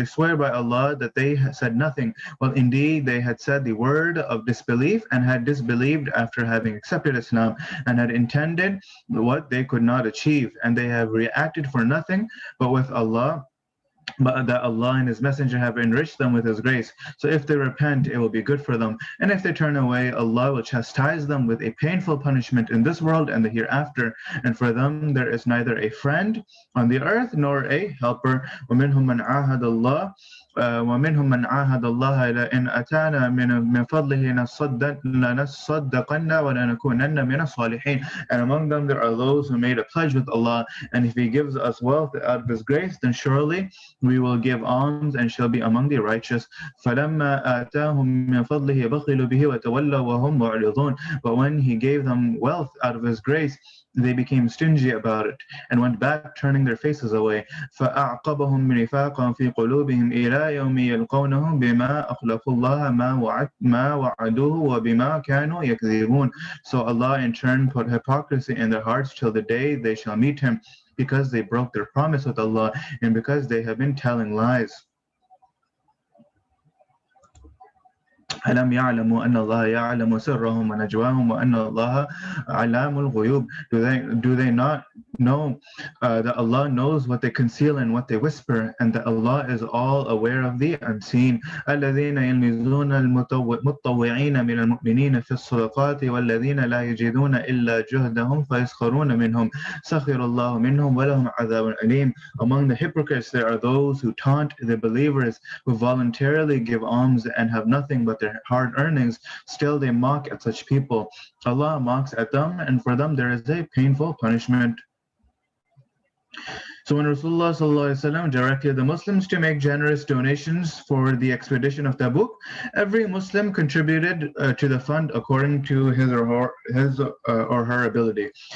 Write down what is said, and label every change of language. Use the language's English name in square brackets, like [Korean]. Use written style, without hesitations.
[English] They swear by Allah that they said nothing. Well, indeed, they had said the word of disbelief and had disbelieved after having accepted Islam and had intended what they could not achieve, and they have reacted for nothing but that Allah and His Messenger have enriched them with His grace. So if they repent, it will be good for them. And if they turn away, Allah will chastise them with a painful punishment in this world and the hereafter. And for them there is neither a friend on the earth nor a helper. [Arabic] وَمِنْهُمْ مَنْ عَاهَدَ اللَّهَ ومنهم من عاهد الله لئن أتانا من فضله لنصدقن ولنكونن من الصالحين. [English] And among them there are those who made a pledge with Allah, and if He gives us wealth out of His grace, then surely we will give alms and shall be among the righteous. [Arabic] فلما آتاهم من فضله بخلوا به وتولوا وهم معرضون. [English] But when He gave them wealth out of His grace, they became stingy about it and went back, turning their faces away. [Arabic] فأعقبهم نفاقا في قلوبهم إلى يوم يلقونه بما أخلفوا الله ما وعدوه وبما كانوا يكذبون. [English] So Allah in turn put hypocrisy in their hearts till the day they shall meet Him, because they broke their promise with Allah and because they have been telling lies. [Arabic] ألم يعلموا أن الله يعلم سرهم ونجواهم وأن الله علام الغيوب. [English] Do they not know that Allah knows what they conceal and what they whisper, and that Allah is all aware of the unseen. [Arabic] الذين يلمزون المتطوعين من المؤمنين في الصدقات والذين لا يجدون إلا جهدهم فيسخرون منهم سخر الله منهم ولهم عذاب أليم. [English] Among the hypocrites there are those who taunt the believers who voluntarily give alms and have nothing but their hard earnings. Still they mock at such people. Allah mocks at them, and for them there is a painful punishment. So when Rasulullah ﷺ directed the Muslims to make generous donations for the expedition of Tabuk, every Muslim contributed to the fund according to his or her ability.